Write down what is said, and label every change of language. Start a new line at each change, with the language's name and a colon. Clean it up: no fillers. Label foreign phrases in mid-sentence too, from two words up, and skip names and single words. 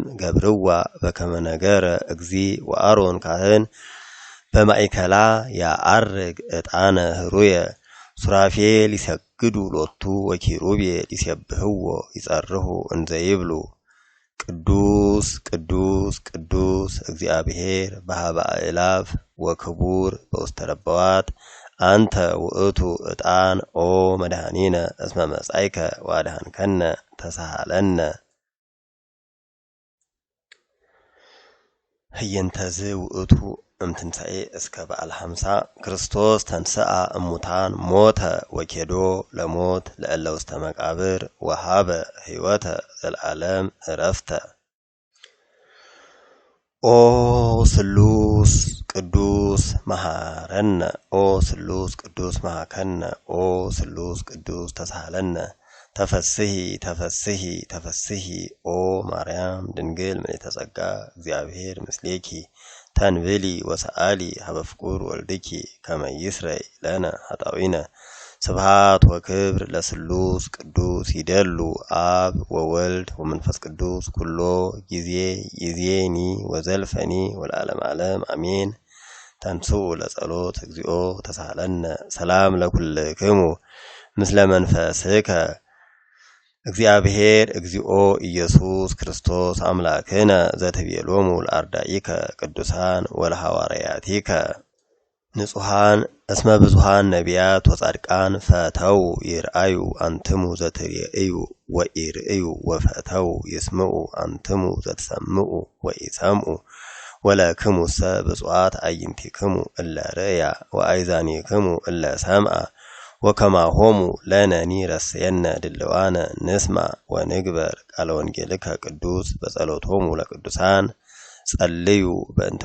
Geez: ገብርዋ በከመ ነገረ እግዚእ ወአሮን ካህን በማእከላ ያአርግ ዕጣነ ህሩየ ሱራፌል ይሰግዱ ሎቱ ወኪሩቤል ይሴብሕዎ ይጸርሑ እንዘ ይብሉ ቅዱስ ቅዱስ ቅዱስ እግዚአብሔር በኀበ አእላፍ ወክቡር በውስተ ረበዋት አንተ ውእቱ ዕጣን ኦ መድኃኒነ እስመ መጻእከ ወአድኀንከነ ተሳሃለነ ህየንተዝ ውእቱ እምትንሣኤ እስከ በዓል 50 ክርስቶስ ተንሥአ እሙታን ሞተ ወኬዶ ለሞት ለእለ ውስተ መቃብር ወሃበ ሕይወተ ዘለዓለም ዕረፍተ። ኦ ስሉስ ቅዱስ መሐረነ ኦ ስሉስ ቅዱስ መሐከነ ኦ ስሉስ ቅዱስ ተሳሃለነ ተፈስሒ ተፈስሒ ተፈስሒ ኦ ማርያም ድንግል ምልዕተ ጸጋ እግዚአብሔር ምስሌኪ ተንብሊ ወሰአሊ ሀበ ፍቁር ወልድኪ ከመ ይስረይ ለነ ኃጣውኢነ። ስብሐት ወክብር ለስሉስ ቅዱስ ይደሉ አብ ወወልድ ወመንፈስ ቅዱስ ኩሎ ጊዜ ይዜኒ ወዘልፈኒ ወለዓለመ ዓለም አሜን። ተንሥኡ ለጸሎት እግዚኦ ተሳሃለነ ሰላም ለኩልክሙ ምስለ መንፈስከ እግዚአብሔር እግዚኦ ኢየሱስ ክርስቶስ አምላክነ ዘትቤሎሙ ለአርዳኢከ ቅዱሳን ወለሐዋርያቲከ ንጹሐን እስመ ብዙኃን ነቢያት ወጻድቃን ፈተው ይርአዩ አንትሙ ዘትርእዩ ወኢርእዩ ወፈተው ይስምዑ አንትሙ ዘትሰምዑ ወኢሰምዑ ወለክሙሰ ብፁዓት አዕይንቲክሙ እለ ርእያ ወአእዛኒክሙ እለ ሰምዓ ወከማሆሙ ለነኒ ረስየነ ድልዋነ ንስማዕ ወንግበር ቃለ ወንጌልከ ቅዱስ በጸሎቶሙ ለቅዱሳን ጸልዩ በእንተ